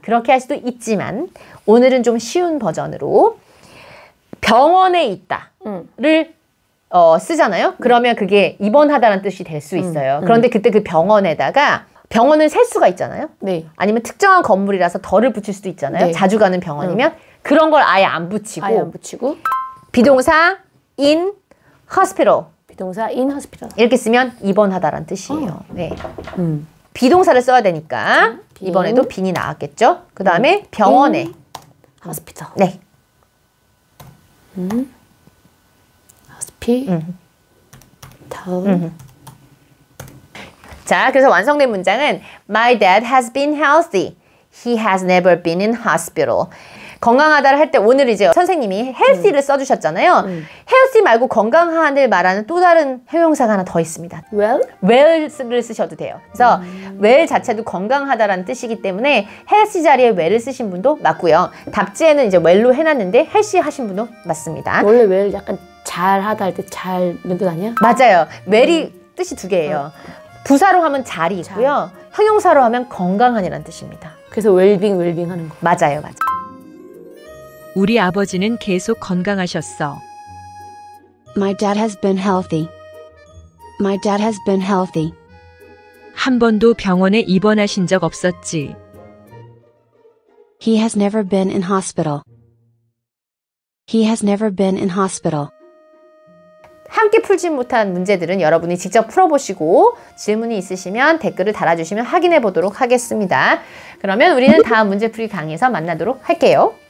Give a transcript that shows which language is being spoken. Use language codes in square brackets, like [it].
[ko] 그렇게 할 수도 있지만 오늘은 좀 쉬운 버전으로 병원에 있다를 쓰잖아요. 그러면 그게 입원하다는 뜻이 될 수 있어요. 그런데 그때 그 병원에다가 병원은 셀 수가 있잖아요. 네. 아니면 특정한 건물이라서 덜을 붙일 수도 있잖아요. 네. 자주 가는 병원이면 그런 걸 아예 안 붙이고 아예 안 붙이고 [en] 비동사 in hospital 비동사 in hospital. [ko] 이렇게 쓰면 입원하다라는 뜻이에요. 네. 비동사를 써야 되니까 빈. 이번에도 빈이 나왔겠죠. 그 다음에 병원에 [en] hospital. [ko] 네. [en] hospi. [ko] 자, 그래서 완성된 문장은 [en] My dad has been healthy. He has never been in hospital. [ko] 건강하다를 할 때 오늘 이제 선생님이 healthy를 써주셨잖아요. healthy 말고 건강한을 말하는 또 다른 형용사가 하나 더 있습니다. well를 쓰셔도 돼요. 그래서 well 자체도 건강하다라는 뜻이기 때문에 healthy 자리에 well을 쓰신 분도 맞고요. 답지에는 이제 well로 해놨는데 healthy 하신 분도 맞습니다. 원래 왜 약간 잘하다 할 때 잘 이런 뜻 아니야? 맞아요. well이 뜻이 두 개예요. 부사로 하면 잘이 있고요. 형용사로 하면 건강한이라는 뜻입니다. 그래서 웰빙 하는 거. 맞아요. 맞아요. 우리 아버지는 계속 건강하셨어. [en] My dad has been healthy. My dad has been healthy. [ko] 한 번도 병원에 입원하신 적 없었지. [en] He has never been in hospital. He has never been in hospital. [ko] 함께 풀지 못한 문제들은 여러분이 직접 풀어보시고 질문이 있으시면 댓글을 달아주시면 확인해 보도록 하겠습니다. 그러면 우리는 다음 문제풀이 강의에서 만나도록 할게요.